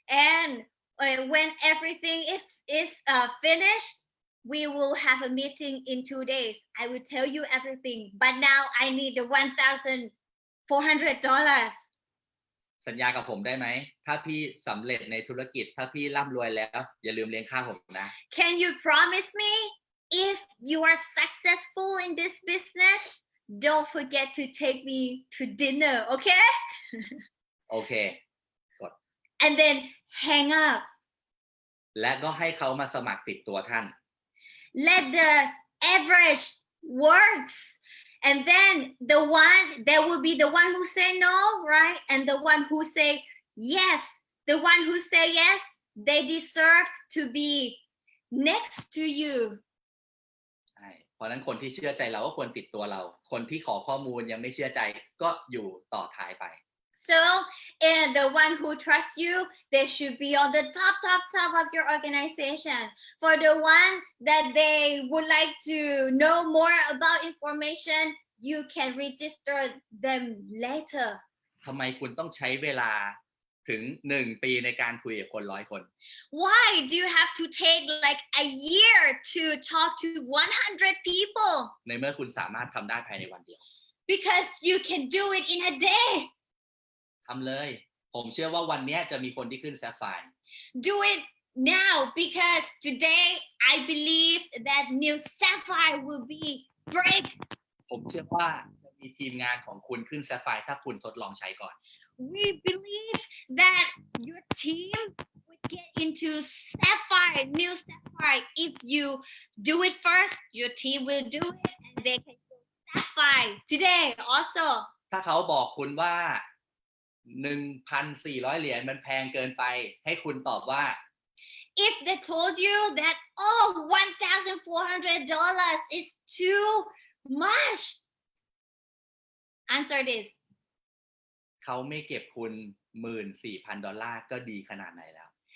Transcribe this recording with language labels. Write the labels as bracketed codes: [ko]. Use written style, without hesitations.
[en] And when everything is finished, we will have a meeting in 2 days. I will tell you everything. But now I need the $1,400. [th] สัญญากับผมได้ไหม ถ้าพี่สำเร็จในธุรกิจ ถ้าพี่ร่ำรวยแล้ว อย่าลืมเลี้ยงข้าวผมนะ [en] Can you promise me if you are successful in this business, don't forget to take me to dinner, okay? [th] โอเค [en] And then hang up. [th] และก็ให้เขามาสมัครติดตัวท่าน [en] Let the average works. And then there will be the one who say no, right? And the one who say yes. The one who say yes, they deserve to be next to you. [th] ใช่เพราะฉะนั้นคนที่เชื่อใจเราก็ควรติดตัวเรา คนที่ขอข้อมูลยังไม่เชื่อใจก็อยู่ต่อท้ายไป [en] So, and the one who trusts you, they should be on the top of your organization. For the one that they would like to know more about information, you can register them later. [th] ทำไมคุณต้องใช้เวลาถึง 1 ปีในการคุยกับคน 100 คน [en] Why do you have to take like a year to talk to 100 people? [th] ในเมื่อคุณสามารถทำได้ภายในวันเดียว [en] Because you can do it in a day. [th] ทำเลย ผมเชื่อว่าวันนี้จะมีคนที่ขึ้นแซฟไฟร์ [en] Do it now because today I believe that new sapphire will be break. [th] ผมเชื่อว่าจะมีทีมงานของคุณขึ้นแซฟไฟร์ถ้าคุณทดลองใช้ก่อน [en] We believe that your team would get into sapphire, new sapphire. If you do it first, your team will do it and they can go sapphire today also. [th] ถ้าเขาบอกคุณว่า 1,400 เหรียญมันแพงเกินไปให้คุณตอบว่า [en] If they told you that, oh, $1,400 is too much, answer this. [th] เขาไม่เก็บคุณ $14,000 ก็ดีขนาดไหนแล้ว